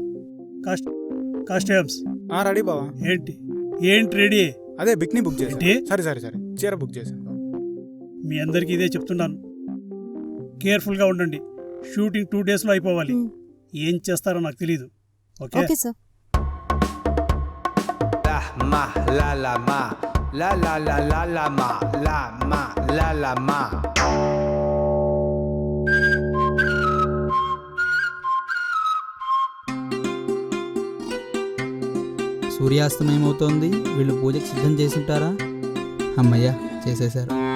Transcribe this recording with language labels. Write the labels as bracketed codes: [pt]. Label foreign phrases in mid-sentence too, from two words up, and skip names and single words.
[te] కాస్ట్యూమ్స్ రెడీ బావా. ఏంటి ఏంటి రెడీ? అదే బికినీ బుక్ చేసి. ఏంటి? సరే సరే సరే, చీర బుక్ చేశాను. మీ అందరికీ ఇదే చెప్తున్నాను, కేర్ఫుల్గా ఉండండి. షూటింగ్ 2 daysలో అయిపోవాలి. ఏం చేస్తారో నాకు తెలీదు. ఓకే ఓకే సార్. Ma la la ma la la la la la ma la ma la la ma. సూర్యాస్తమయం అవుతోంది. వీళ్ళు పూజకి సిద్ధం చేసుంటారా? అమ్మయ్య, చేసేశారు.